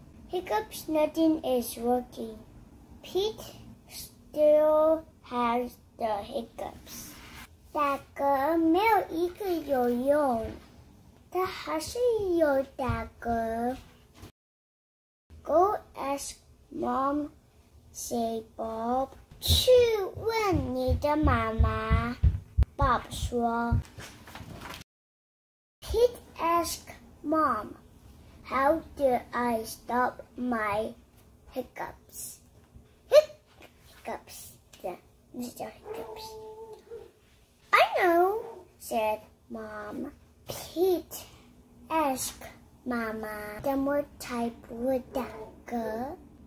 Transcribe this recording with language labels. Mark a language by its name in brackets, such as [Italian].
[English] Hiccups, nothing is working. Pete still has the hiccups. [Chinese] 打嗝没有一个有用，他还是有打嗝。 [English] Go ask Mom, said Bob. [Chinese] 去问你的妈妈 ，Bob 说。 [English] Pete asked Mom, "How do I stop my hiccups?" Hiccups， [Chinese] 这样，那是叫 [English] hiccups。I know, said Mom. Pete asked [Chinese] 妈妈，怎么才不会打嗝？